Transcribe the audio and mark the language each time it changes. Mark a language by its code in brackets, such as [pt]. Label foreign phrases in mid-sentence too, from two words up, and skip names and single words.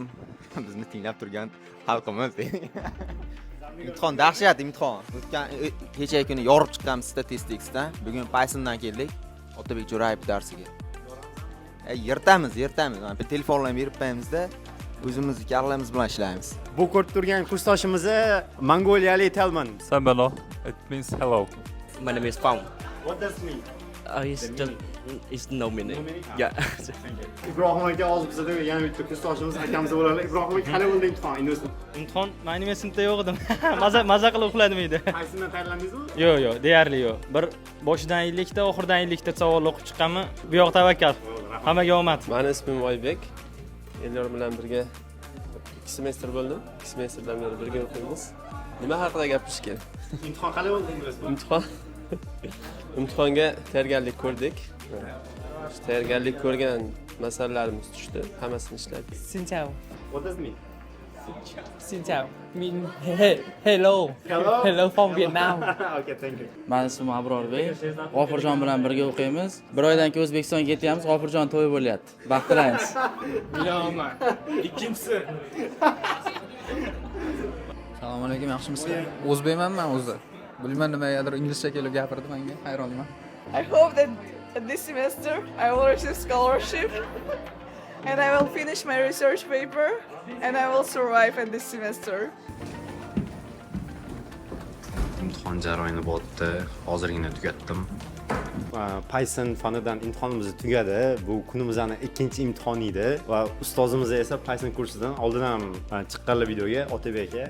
[uz] Bizni tinglab turgan xalqimiz. Imtihon dahshat imtihon. O'tgan kecha kuni yorib chiqqanmiz statistiksdan. Bugun Pythondan keldik. Otabek Jo'rayev darsiga. Yirtamiz. Mana telefonlarni berib qo'yamizda, o'zimizni kallarimiz bilan ishlaymiz. Bu ko'rib turgan kursdoshimiz Mongoliyalik Telman. Sabalo. [en] It means hello. My name is Phong. What does it mean? It's no meaning. Yeah. [uz] ibrohim aka hozir bizada yana bitta kursdoshimiz akamiz bo'ladilar. Ibrohim aka qanday bo'ldi imtihon ingliz tilida? Imtihon men sinfda yo'q edim. Maza qilib uxladim uyda. Qaysidan tayyorlandingizmi? Yo'q, deyarli yo'q. Bir boshidan 50 ta, oxiridan 50 ta savol o'qib chiqqanman. Bu yoq tavakkal. Hammaga omad. Mani ismim Oybek. Elyor bilan birga 2 semestr bo'ldim. 2 semestrdan beri birga o'qiymiz. Nima haqida gapirish kerak? Imtihon qanday bo'ldi ingliz tilida? Imtihonga tayyorgarlik ko'rdik. Tayyorgarlik ko'rgan masalalarimiz tushdi. Hammasini ishladik. [vi] Xin chào. [en] What does it mean? [vi] Xin chào. [en] Mean hello. Hello. Hello from Vietnam. Okay, thank you. [uz] Men ismim Abrorbek. G'ofurjon bilan birga o'qiymiz. Bir oydan keyin O'zbekistonga ketyapmiz. G'ofurjon to'y bo'lyapti. Baxt tilaymiz. Bilaman. Ikkinchisi. Assalomu alaykum, yaxshimisizlar? O'zbekman men o'zi. Bilmadim nimagadir inglizcha kelib gapirdi menga, hayronman. [en] I hope that this semester I will receive scholarship and I will finish my research paper and I will survive in this semester. [uz] Imtihon jarayoni bo'ldi. Hozirgina tugatdim. Python fanidan imtihonimiz tugadi. Bu kunimizning ikkinchi imtihoni edi va ustozimiz esa Python kursidan oldin ham chiqqanlar videoga Otabek aka.